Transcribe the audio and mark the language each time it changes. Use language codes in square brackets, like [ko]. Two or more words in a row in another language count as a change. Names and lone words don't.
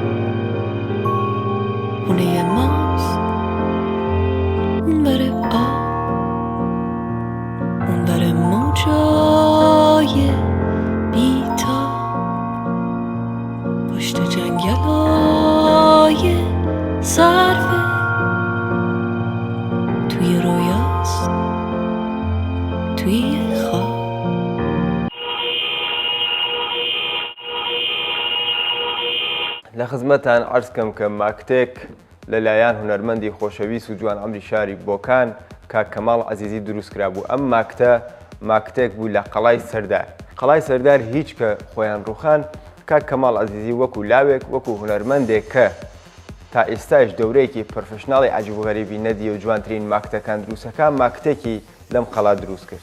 [fa] خونه ماست اون بره آب اون بره موجای بیتا پشت جنگلای صرفه توی رویاست توی خواب. [ckb] لە خزمەتان عەرزکەم کە ماکتێک لەلایەن هونەرمەندی خۆشەویست و جوان ئەمری شاری بۆکان کاک کەماڵ عەزیزی دروست کرابوو. ئەم ماکتێک بوو لە قەڵای سەردار. قەڵای سەردار هیچ کە خۆیان ڕوخان کاک کەماڵ عەزیزی وەکو لاوێک وەکو هونەرمەندێک کە تا ئێستاش دەورەیەکی پرۆفێشناڵی عەجیب و غەریبی نەدیە و جوانترین ماکتەکان دروستەکە ماکتێکی لەم قەڵا دروست کرد.